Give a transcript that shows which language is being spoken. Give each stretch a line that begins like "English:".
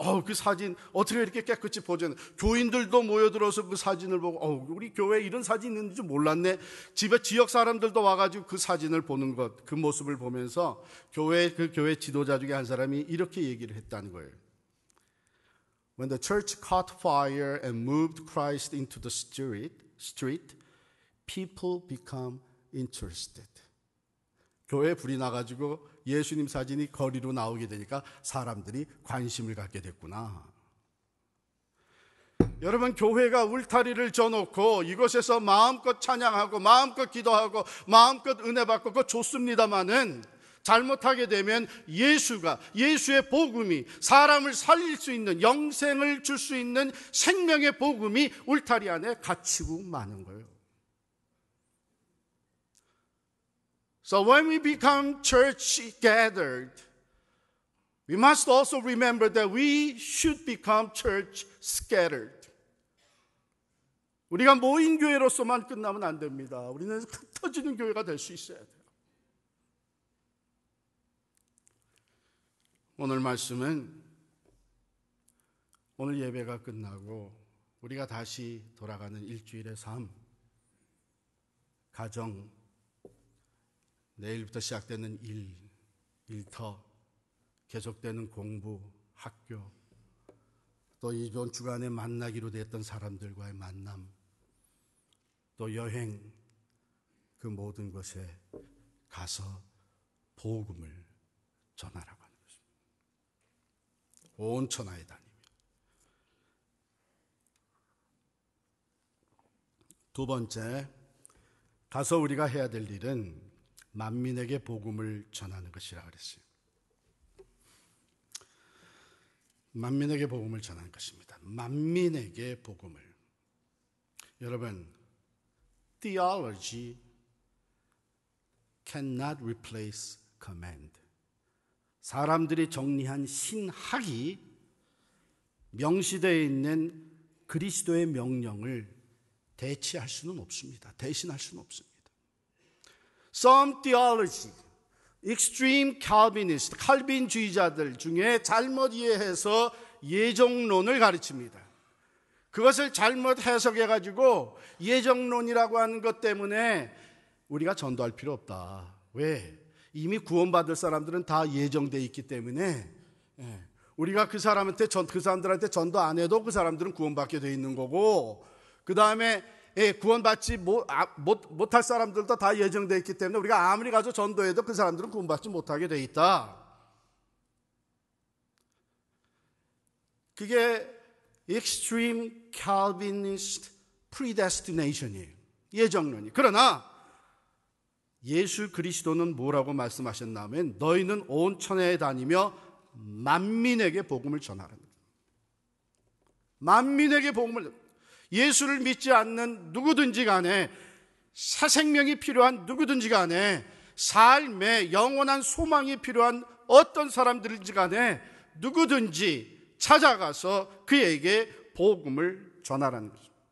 Korean: 그 사진 어떻게 이렇게 깨끗이 보존해. 교인들도 모여들어서 그 사진을 보고 우리 교회에 이런 사진이 있는지 몰랐네. 집에 지역 사람들도 와가지고 그 사진을 보는 것, 그 모습을 보면서 그 교회 지도자 중에 한 사람이 이렇게 얘기를 했다는 거예요.
English: When the church caught fire and moved Christ into the street, people become interested.
Korean: 교회에 불이 나가지고 예수님 사진이 거리로 나오게 되니까 사람들이 관심을 갖게 됐구나. 여러분, 교회가 울타리를 져놓고 이곳에서 마음껏 찬양하고 마음껏 기도하고 마음껏 은혜 받고 그거 좋습니다마는 잘못하게 되면 예수의 복음이 사람을 살릴 수 있는, 영생을 줄 수 있는 생명의 복음이 울타리 안에 갇히고 마는 거예요.
English: So when we become church gathered, we must also remember that we should become church scattered.
Korean: 우리가 모인 교회로서만 끝나면 안 됩니다. 우리는 흩어지는 교회가 될 수 있어야 돼요. 오늘 말씀은 오늘 예배가 끝나고 우리가 다시 돌아가는 일주일의 삶, 가정, 내일부터 시작되는 일터, 계속되는 공부, 학교, 또 이번 주간에 만나기로 됐던 사람들과의 만남, 또 여행, 그 모든 것에 가서 복음을 전하라고 하는 것입니다. 온 천하에 다니며. 두 번째, 가서 우리가 해야 될 일은 만민에게 복음을 전하는 것이라 그랬어요. 만민에게 복음을 전하는 것입니다. 만민에게 복음을.
English: 여러분, theology cannot replace command.
Korean: 사람들이 정리한 신학이 명시되어 있는 그리스도의 명령을 대체할 수는 없습니다. 대신할 수는 없습니다.
English: Some theology, extreme Calvinist,
Korean: 칼빈주의자들 중에 잘못 이해해서 예정론을 가르칩니다. 그것을 잘못 해석해가지고 예정론이라고 하는 것 때문에 우리가 전도할 필요 없다. 왜? 이미 구원받을 사람들은 다 예정되어 있기 때문에 우리가 그 사람들한테 전도 안 해도 그 사람들은 구원받게 되어 있는 거고, 그 다음에 구원받지 못할 사람들도 다 예정되어 있기 때문에 우리가 아무리 가서 전도해도 그 사람들은 구원받지 못하게 되어 있다. 그게
English: extreme Calvinist predestination
Korean: 이에요. 예정론이. 그러나 예수 그리스도는 뭐라고 말씀하셨냐면 너희는 온 천하에 다니며 만민에게 복음을 전하라는 거예요. 만민에게 복음을. 예수를 믿지 않는 누구든지 간에, 새 생명이 필요한 누구든지 간에, 삶에 영원한 소망이 필요한 어떤 사람들인지 간에 누구든지 찾아가서 그에게 복음을 전하라는 거죠.